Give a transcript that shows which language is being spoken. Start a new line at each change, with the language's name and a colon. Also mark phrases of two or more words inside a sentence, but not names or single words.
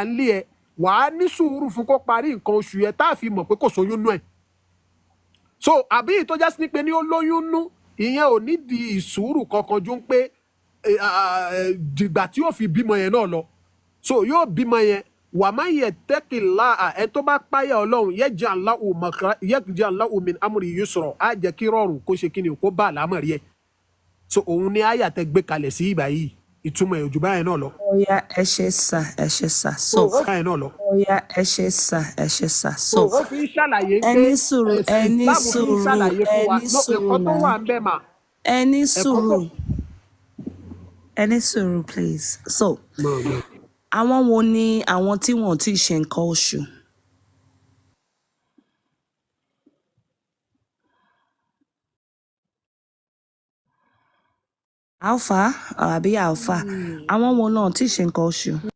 Yoruba: nílé ẹ̀ wàá ní sùúrù fún kó parí nǹkan oṣù yẹn tá a fi mọ̀ pé kò sóyún nú ẹ̀ so àbí ìtọ́já sí ní pé ní ó lóyún nú ìyẹn ò nídìí ìsùúrù kankan ju pé dìgbà tí yóò fi bímọ yẹn náà lọ so yóò bímọ yẹn wà má yẹ tẹ́kìlá ẹ tó bá páyà Ọlọ́run
Arabic: يجعل له من أمره يسرا
Yoruba: á jẹ́ kí rọrùn kó ṣe kíni kó bá àlámọ̀rí ẹ̀ so òun ni àyà tẹ́ gbé kalẹ̀ sí ìgbà yìí ìtumọ̀ ẹ̀ ojú báyẹn náà lọ. Oya ẹ ṣé sà so báyẹn náà lọ. Oya ẹ ṣé sà so ó fi ń ṣàlàyé pé ẹni sùúrù ẹni sùúrù please so àwọn wo ni àwọn tí wọn ò tí ì ṣe nǹkan oṣù. Alpha àbí Alpha àwọn wo náà tí ì ṣe nǹkan oṣù.